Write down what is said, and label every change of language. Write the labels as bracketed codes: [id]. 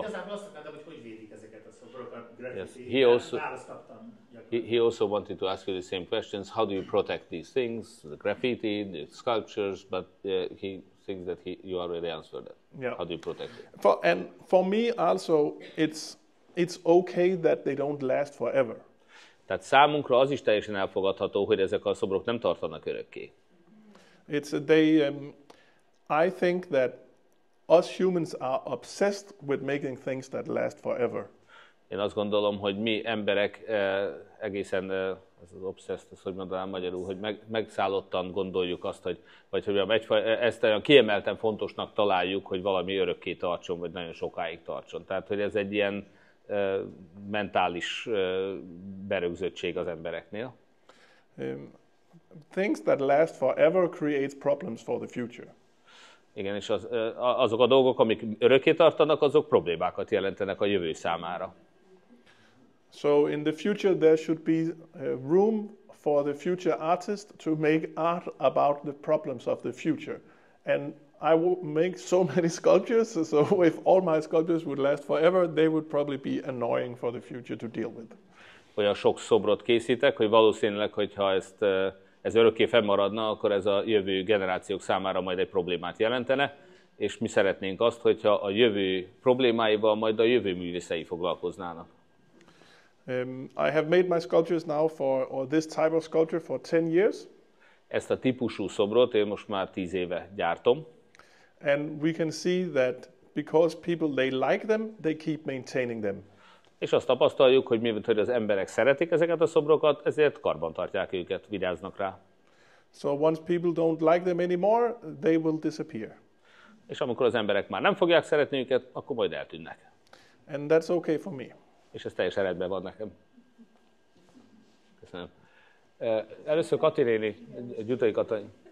[hu] Igazából azt akartam, hogy védik ezeket a szobrokat, graffiti. [en] Yes. [hu] Választ kaptam. [en] He also wanted to ask you the same questions. How do you protect these things, the graffiti, the sculptures? But he thinks that you already answered that. Yeah. How do you protect it? For me also, it's okay that they don't last forever. [hu] Tehát számunkra az is teljesen elfogadható, hogy ezek a szobrok nem tartanak örökké. [en] I think that us humans are obsessed with making things that last forever. [hu] Én azt gondolom, hogy mi emberek egészen, ez az obsessed, ez hogy mondanám magyarul, hogy megszállottan gondoljuk azt, ezt olyan kiemelten fontosnak találjuk, hogy valami örökké tartson, vagy nagyon sokáig tartson. Tehát, hogy ez egy ilyen mentális berögzöttség az embereknél. [en] Things that last forever creates problems for the future. [hu] Igen, és azok a dolgok, amik örökké tartanak, azok problémákat jelentenek a jövő számára. [en] So in the future there should be room for the future artist to make art about the problems of the future. And I will make so many sculptures, so if all my sculptures would last forever, they would probably be annoying for the future to deal with. [hu] Olyan sok szobrot készítek, hogy valószínűleg, hogyha ez örökké fennmaradna, akkor ez a jövő generációk számára majd egy problémát jelentene, és mi szeretnénk azt, hogyha a jövő problémáival majd a jövő művészei foglalkoznának. [en] I have made my sculptures now or this type of sculpture for 10 years. [hu] Ezt a típusú szobrot én most már 10 éve gyártom. [en] And we can see that because people, they like them, they keep maintaining them. [hu] És azt tapasztaljuk, hogy mivel az emberek szeretik ezeket a szobrokat, ezért karbantartják őket, vigyáznak rá. [en] So once people don't like them anymore, they will disappear. [hu] És amikor az emberek már nem fogják szeretni őket, akkor majd eltűnnek. [en] And that's okay for me. [hu] És ez teljesen rendben van nekem. Köszönöm. Először Kati néni, Gyutai Katalin.